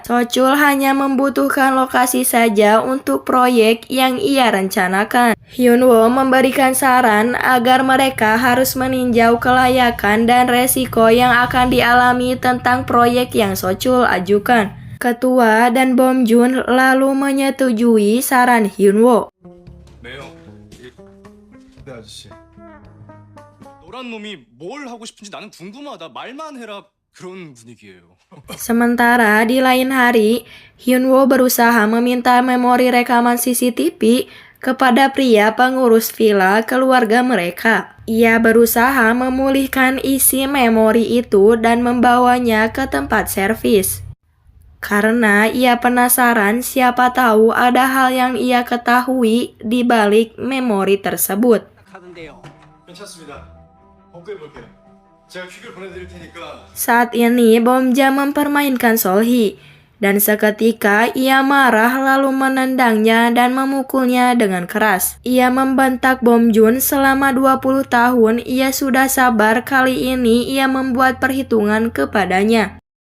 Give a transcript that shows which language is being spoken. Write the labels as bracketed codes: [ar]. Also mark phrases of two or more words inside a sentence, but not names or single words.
[id] Sochul hanya membutuhkan lokasi saja untuk proyek yang ia rencanakan. Hyunwoo memberikan saran agar mereka harus meninjau kelayakan dan resiko yang akan dialami tentang proyek yang Sochul ajukan. Ketua dan Bom Jun lalu menyetujui saran Hyunwoo. [ko] 매형, 네 아저씨. 너란 놈이 뭘 하고 싶은지 나는 궁금하다. 말만 해라. 그런 분위기예요. [id] Sementara di lain hari, Hyunwoo berusaha meminta memori rekaman CCTV kepada pria pengurus villa keluarga mereka. Ia berusaha memulihkan isi memori itu dan membawanya ke tempat servis. Karena ia penasaran siapa tahu ada hal yang ia ketahui di balik memori tersebut. [ko] 괜찮습니다. 복구해볼게요. 제가 퀵을 보내드릴 테니까. [id] Saat ini Bomja mempermainkan Solhi dan seketika ia marah lalu menendangnya dan memukulnya dengan keras. Ia membentak Bomjun selama 20 tahun ia sudah sabar, kali ini ia membuat perhitungan kepadanya.